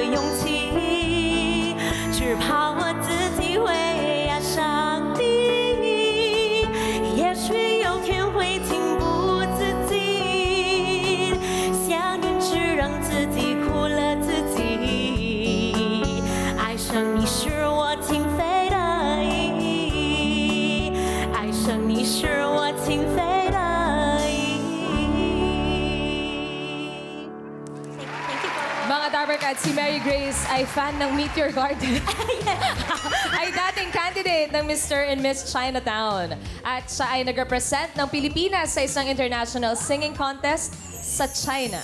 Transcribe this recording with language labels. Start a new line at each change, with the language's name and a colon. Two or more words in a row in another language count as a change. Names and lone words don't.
Chinese: 勇气，只怕我自己会爱上你，也许有天会情不自禁，想念只让自己苦了自己，爱上你是我情非得已，爱上你是我情非得已。
Filipino: Mga Dabberkads, si Mary Grace ay fan ng Meteor Garden. Ay dating candidate ng Mr.
English: and Miss Chinatown.
Filipino: At siya ay nag-represent ng Pilipinas sa isang
English: international singing contest
Filipino: sa China.